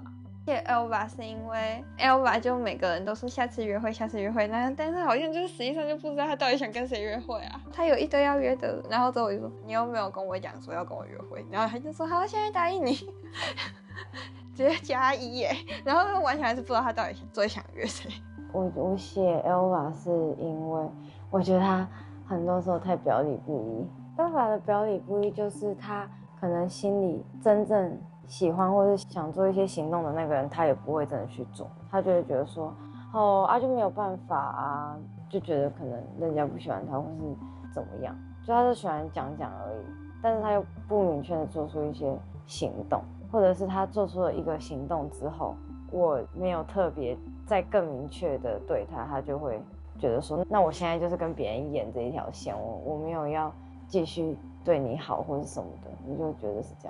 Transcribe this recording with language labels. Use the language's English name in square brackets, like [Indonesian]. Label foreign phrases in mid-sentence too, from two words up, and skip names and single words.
[Chinese] Elva 是因為 Elva 就每個人都說下次約會，下次約會，但是好像就是實際上就不知道他到底想跟誰約會啊。他有一堆要約的，然後之後我就說你又沒有跟我講說要跟我約會，然後他就說好，現在答應你，直接加1耶，然後完全還是不知道他到底最想約誰。我寫 Elva 是因為我覺得他很多時候太表裡不一。Elva 的表裡不一就是他可能心裡真正喜歡或是想做一些行動的那個人，他也不會真的去做，他就會覺得說，就沒有辦法啊，就覺得可能人家不喜歡他或是怎麼樣，就他就喜歡講講而已，但是他又不明確的做出一些行動，或者是他做出了一個行動之後，我沒有特別再更明確的对他，他就會覺得說，那我現在就是跟別人演這一條線，我沒有要繼續對你好或是什麼的，你就覺得是這樣。